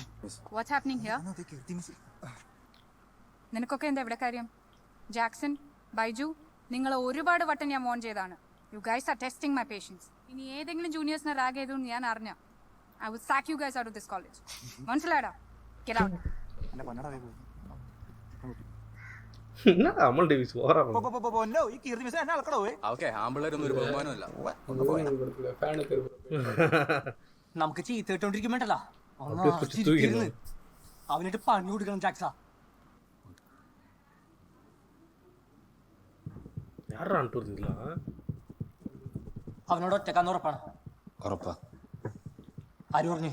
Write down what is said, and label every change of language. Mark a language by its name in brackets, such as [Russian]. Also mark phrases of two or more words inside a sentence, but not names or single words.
[English] What's happening here? [Malayalam] നിനക്കൊക്കെ എന്താ ഇവിടെ കാര്യം? ജാക്സൺ, ബൈജു, നിങ്ങളെ ഒരുപാട് വട്ടം ഞാൻ വോൺ ചെയ്താണ്. [English] You guys are testing my patience. [Malayalam] ഇനി ഏതെങ്കിലും ജൂനിയേഴ്സിനെ റാഗ് ചെയ്തു ഞാൻ അറിഞ്ഞ [English] I would sack you guys out of this college. മനസ്സിലായടാ? get out. [Tamil] என்னடா அமல் டேவிஸ் ஓவராக [Malayalam] ഓക്കെ ആമ്പിള്ളേരൊന്നും ഒരു ബഹുമാനമല്ല. നമുക്ക് ചീത്ത ഇട്ടോണ്ടിരിക്കുമ്പോണ്ടല്ല അവനിട്ട് പണി കൊടുക്കണം ജാക്സ. [Tamil] யாரா அனுப்புறதுங்களா? [Malayalam] അവനോട് ഒറ്റക്കാന്ന് ഉറപ്പാണ്. ഉറപ്പാ? ആര് പറഞ്ഞു?